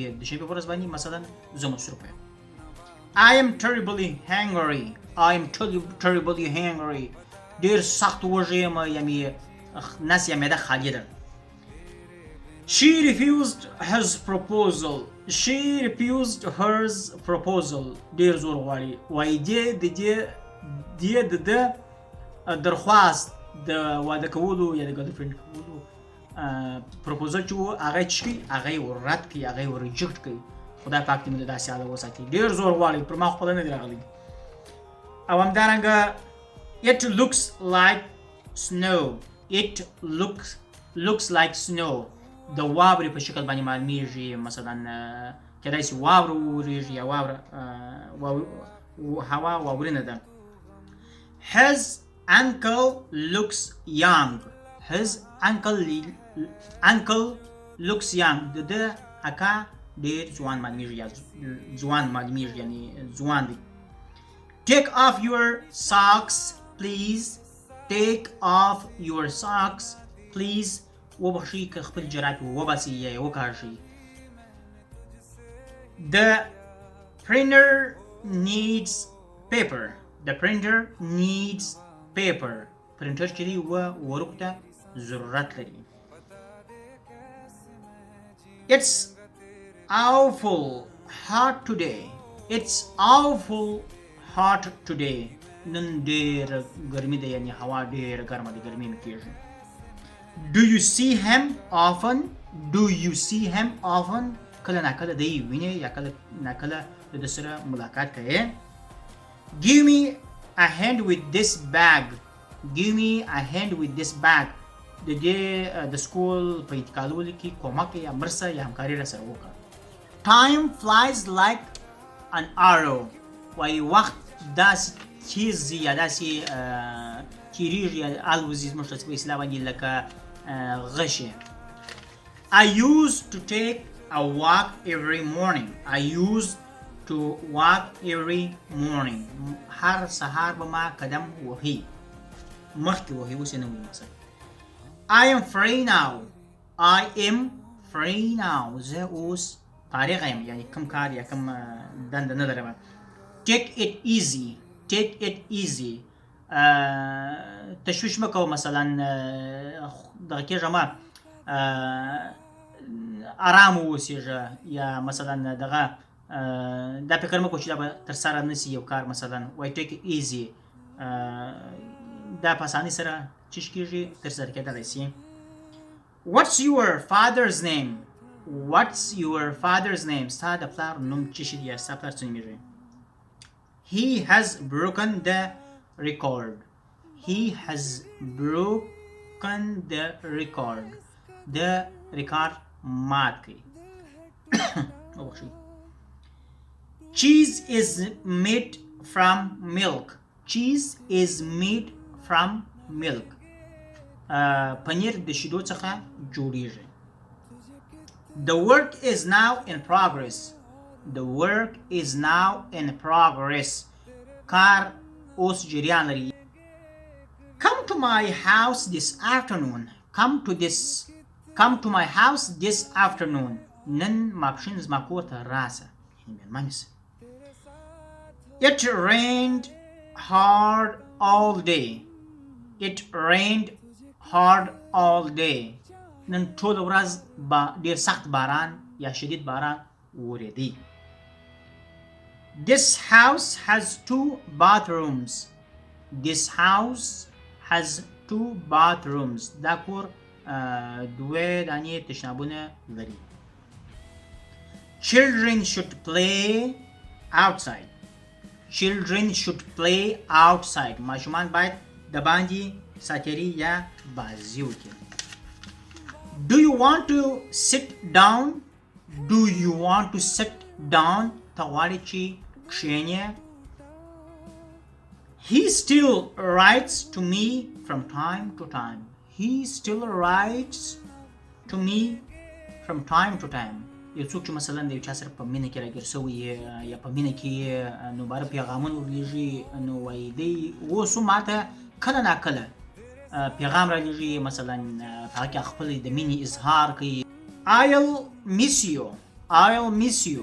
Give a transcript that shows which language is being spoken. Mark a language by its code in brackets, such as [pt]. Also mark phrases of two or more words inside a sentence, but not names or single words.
[ps] دوشنبې په ورځ باندې مثلا زه مصروفه یم. [en] I am terribly hungry. I am terribly hungry. [ps] ډېر سخت وږی یم، یا مې نس یا معده خالي ده. [en] She refused his proposal. She refused hers proposal. [ps] ډېر زور غواړي، وایي دې د ده درخواست د واده کولو یا د ګرلفرینډ کولو پروپوزل چې و هغه یې څه کوي، هغه یې وررد کوي، هغه یې ورریجکټ کوي. خدای پاک دې موږ د داسې حاله وساتي. ډېر زور غواړي، پر ما خپله نه دی راغلی. او همدارنګه [en] it looks like snow. It looks like snow. [ps] د واورې په شکل باندې معلومیږي، مثلا کیدای شي واوره وورېږي یا هوا واورینه ده. [en] His uncle looks young. His uncle looks young. [ps] د ده اکا ډېر ځوان معلومیږي، یا ځوان معلومیږي، یعنې ځوان دی. [en] Take off your socks please. Take off your socks please. [ps] وبخښئ که خپل جرابې وباسئ یا یې وکاږئ. [en] The printer needs paper. The printer needs paper. [ps] پرنټر چې دی ورقو ته ضرورت لري. [en] It's awful hot today. It's awful hot today. [ps] نن ډېره ګرمي ده، یعنې هوا ډېره ګرمه ده، ګرمي مې کېږي. [en] Do you see him often? Do you see him often? [ps] کله ناکله دی وینې، یا کله ناکله د ده سره ملاقات کوې. [en] Give me a hand with this bag. Give me a hand with this bag. [ps] د دې د سکول په انتقالولو کې کومک یا مرسته یا همکاري را سره وکړه. [en] Time flies like an arrow. [ps] وایي وخت داسې تیز یا داسې تیریږي، الوزي زموږ په اصطلاح باندې لکه غشي. [en] I used to take a walk every morning. I used to walk every morning. [ps] هر سهار به ما قدم وهي مخکې وهي اوس یې نه وایي مثلا. [en] I am free now. I am free now. [ps] زه اوس فارغ یم یعنی کوم کار یا کوم دنده نه لرم. [en] Take it easy. Take it easy. [ps] تشویش مکو مثلا دغه کېږه ما آرام اوسېږه یا مثلا دغه دا فکر مکو چې دا به ترسره نه سي یو کار مثلا وایي [en] take it easy [ps] دا په اسانۍ سره څه کېږي ترسره کېدلی سي. [en] What's your father's name? What's your father's name? [ps] ستا د پلار نوم څه شي دی یا ستا پلار څه نومېږي؟ [en] He has broken the record. He has broken the record. The record [ps] مات کړي. [en] Cheese is made from milk. Cheese is made from milk. [ps] پنیر د شیدو څخه جوړیږي. [en] The work is now in progress. The work is now in progress. [ps] کار اوس جریان لري. [en] Come to my house this afternoon. Come to my house this afternoon. [ps] نن ماپښین زما کور ته راسه. مېلمانه سه. [en] It rained hard all day. It rained hard all day. [ps] نن ټوله ورځ ډېر سخت باران یا شدید باران وریدي. [en] This house has 2 bathrooms. This house has 2 bathrooms. [ps] دا کور دوه دانې تشنابونه لري. [en] Children should play outside. Children should play outside. [ps] ماشومان باید د باندې ساتیري یا بازي وکړي. [en] Do you want to sit down? Do you want to sit down? [ps] ته غواړې چې کښېنې. [en] He still writes to me from time to time. He still writes to me from time to time. [ps] یو څوک چې مثلا د یو چا سره په مینه کې راګیر سوی یا په مینه کې نو باره پیغامونه ورلیږي نو وایي دی اوس هم ماته کله ناکله پیغام رالیږي مثلا په هغه کې خپل د مینې اظهار کوي. [en] I'll miss you. I'll miss you.